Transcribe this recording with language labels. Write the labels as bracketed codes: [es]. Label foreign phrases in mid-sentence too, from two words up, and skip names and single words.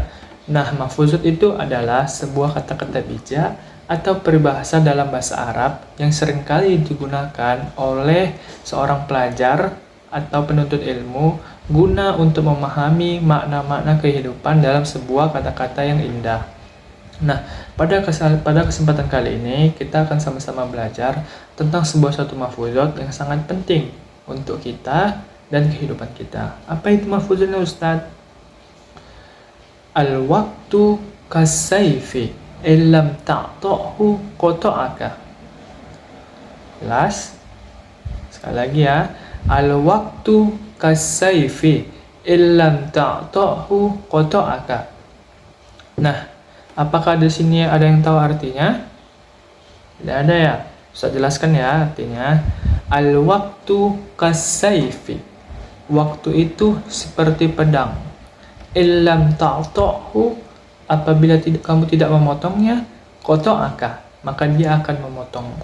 [id] Nah, mahfuzat itu adalah sebuah kata-kata bijak atau peribahasa dalam bahasa Arab yang seringkali digunakan oleh seorang pelajar atau penuntut ilmu guna untuk memahami makna-makna kehidupan dalam sebuah kata-kata yang indah. Nah, pada kesempatan kali ini kita akan sama-sama belajar tentang satu mahfuzat yang sangat penting untuk kita dan kehidupan kita. Apa itu mahfuzatnya Ustadz? [ar] الوقت كالسيف إن لم تقطعه قطعك. [id] Jelas? Sekali lagi ya. [ar] الوقت كالسيف إن لم تقطعه قطعك. [id] Nah, apakah di sini ada yang tahu artinya? Tidak ada ya. Saya jelaskan ya artinya. [ar] الوقت كالسيف. [id] Waktu itu seperti pedang. [ar] إن لم تقطعه, [id] apabila kamu tidak memotongnya, qata'aka, maka dia akan memotongmu.